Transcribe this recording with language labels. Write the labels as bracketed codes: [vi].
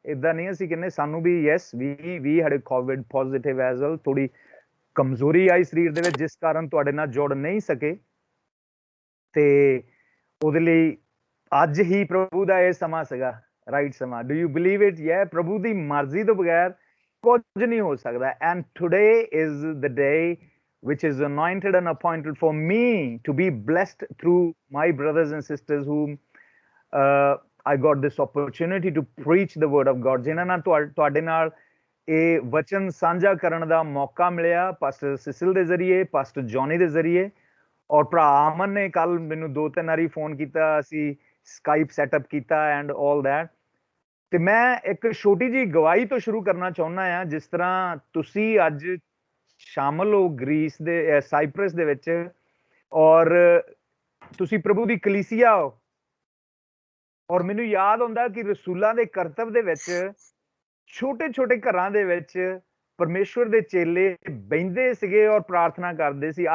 [pa] ਇਦਾਂ ਨਹੀਂ ਅਸੀਂ ਕਹਿੰਦੇ, ਸਾਨੂੰ ਵੀ [en] Yes we had covid positive as well. [pa] ਥੋੜੀ ਕਮਜ਼ੋਰੀ ਆਈ ਸਰੀਰ ਦੇ ਵਿੱਚ, ਜਿਸ ਕਾਰਨ ਤੁਹਾਡੇ ਨਾਲ ਜੁੜ ਨਹੀਂ ਸਕੇ, ਤੇ ਉਹਦੇ ਲਈ ਅੱਜ ਹੀ ਪ੍ਰਭੂ ਦਾ ਇਹ ਸਮਾਂ ਸੀਗਾ, ਰਾਈਟ ਸਮਾਂ। [en] Do you believe it? [pa] ਯੇ ਪ੍ਰਭੂ ਦੀ ਮਰਜ਼ੀ ਤੋਂ ਬਗੈਰ ਕੁਝ ਨਹੀਂ ਹੋ ਸਕਦਾ। [en] and today is the day which is anointed and appointed for me to be blessed through my brothers and sisters whom I got this opportunity to preach the word of God, [pa] ਜਿਨ੍ਹਾਂ ਨਾਲ ਤੁਹਾਡੇ ਨਾਲ ਇਹ ਵਚਨ ਸਾਂਝਾ ਕਰਨ ਦਾ ਮੌਕਾ ਮਿਲਿਆ, ਪਾਸਟਰ ਸਿਸਿਲ ਦੇ ਜ਼ਰੀਏ, [en] Pastor Johnny ਦੇ ਜ਼ਰੀਏ। [pa] ਔਰ ਭਰਾ ਅਮਨ ਨੇ ਕੱਲ ਮੈਨੂੰ 2-3 ਵਾਰੀ ਫੋਨ ਕੀਤਾ, ਅਸੀਂ ਸਕਾਈਪ ਸੈਟਅਪ ਕੀਤਾ [en] And all that. [pa] ਤੇ ਮੈਂ ਇੱਕ ਛੋਟੀ ਜਿਹੀ ਗਵਾਹੀ ਤੋਂ ਸ਼ੁਰੂ ਕਰਨਾ ਚਾਹੁੰਦਾ ਹਾਂ। ਜਿਸ ਤਰ੍ਹਾਂ ਤੁਸੀਂ ਅੱਜ ਸ਼ਾਮਲ ਹੋ ਗ੍ਰੀਸ ਦੇ, ਸਾਈਪਰਸ ਦੇ ਵਿੱਚ, ਔਰ ਤੁਸੀਂ ਪ੍ਰਭੂ ਦੀ ਕਲੀਸਿਆ ਹੋ, ਔਰ ਮੈਨੂੰ ਯਾਦ ਹੁੰਦਾ ਕਿ ਰਸੂਲਾਂ ਦੇ ਕਰਤੱਵ ਦੇ ਵਿੱਚ ਛੋਟੇ ਛੋਟੇ ਘਰਾਂ ਦੇ ਵਿੱਚ ਪਰਮੇਸ਼ਵਰ ਦੇ ਚੇਲੇ ਬਹਿੰਦੇ ਸੀਗੇ ਔਰ ਪ੍ਰਾਰਥਨਾ ਕਰਦੇ ਸੀ।